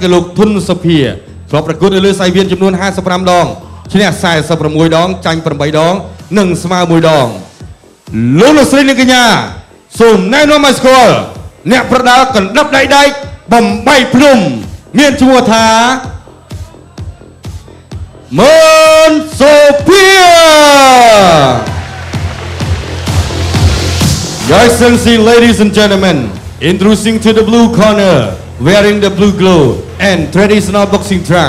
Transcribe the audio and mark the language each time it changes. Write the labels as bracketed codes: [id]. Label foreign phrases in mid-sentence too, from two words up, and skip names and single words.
[km] គឺលោកធុនសុភាធ្លាប់ប្រកួតនៅលើសៃវៀនចំនួន55ដងឈ្នះ46ដងចាញ់8ដងនិងស្មើ1ដងលោកស្រីនិងកញ្ញាសូមណែនាំឲ្យស្គាល់អ្នកប្រដាល់កណ្ដាប់ដែកបំបីភ្នំមានឈ្មោះថា [en] Mon Sophia Your Excellency, ladies and gentlemen, introducing to the blue corner, wearing the blue glove and traditional boxing trunk.